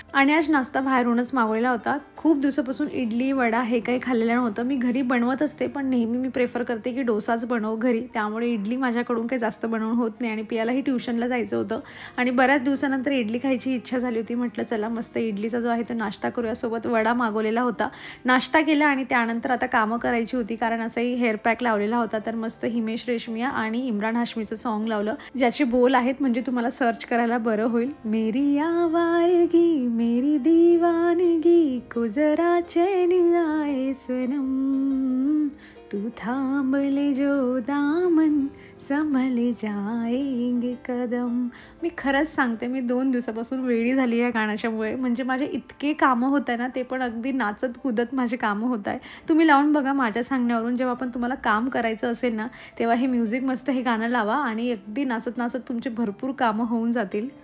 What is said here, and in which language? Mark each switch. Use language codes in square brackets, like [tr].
[mr] आणि आज नाश्ता बाहेरूनच मागवलेला होता। खूप दिवसापासून इडली वडा हे काही खाल्लेलं नव्हतं, मी घरी बनवत असते पण नेहमी मी प्रेफर करते की डोसाच बनव घरी, त्यामुळे इडली माझ्याकडून काही जास्त बनवून होत नाही, आणि पियालाही ट्युशनला जायचं होतं आणि बऱ्याच दिवसानंतर इडली खायची इच्छा झाली होती। म्हटलं चला मस्त इडलीचा जो आहे तो नाश्ता करूया, सोबत वडा मागवलेला होता, नाश्ता केला, आणि त्यानंतर आता कामं करायची होती, कारण असंही हेअर पॅक लावलेला होता। तर मस्त हिमेश रेशमिया आणि इम्रान हाशमीचं सॉन्ग लावलं, ज्याचे बोल आहेत म्हणजे तुम्हाला सर्च करायला बरं होईल। [hi] मेरी आवारगी मेरी दीवानगी को जरा चैन आए सनम, तू थांब ले जो दामन संभल जाएंगे कदम। [mr] मी खरंच सांगते, मी 2 दिवसापासून वेळी झाली या गाण्याच्यामुळे, म्हणजे माझे इतके कामं होत आहे ना, ते पण अगदी नाचत कुदत माझे कामं होत आहे। तुम्ही लावून बघा माझ्या सांगण्यावरून, जेव्हा पण तुम्हाला काम करायचं असेल ना तेव्हा हे म्युझिक मस्त हे गाणं लावा, आणि अगदी नाचत नाचत तुमचे भरपूर कामं होऊन जातील।